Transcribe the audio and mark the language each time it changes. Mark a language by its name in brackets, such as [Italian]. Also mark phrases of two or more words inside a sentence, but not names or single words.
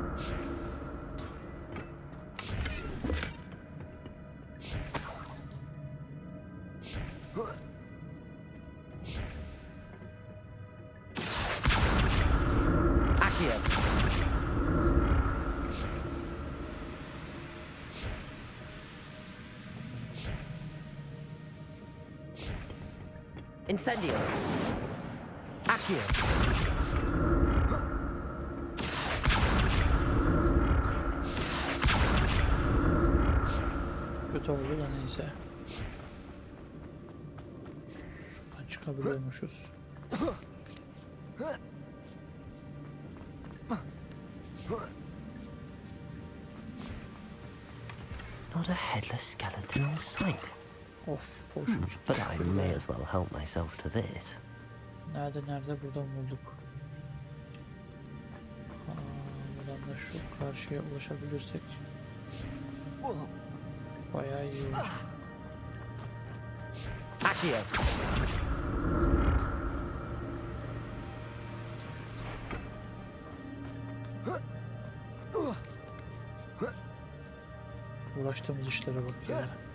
[Turkish] Accio! Incendio! Accio! Kötü oldu da neyse. Şuradan çıkabiliyormuşuz. [English] Not a headless skeleton in sight. Of, potion. But I may as well help myself to this. [Turkish] Nerede buradan bulduk. Buradan da şu karşıya ulaşabilirsek bayağı iyi olacak. Accio! Uğraştığımız işlere bak ya.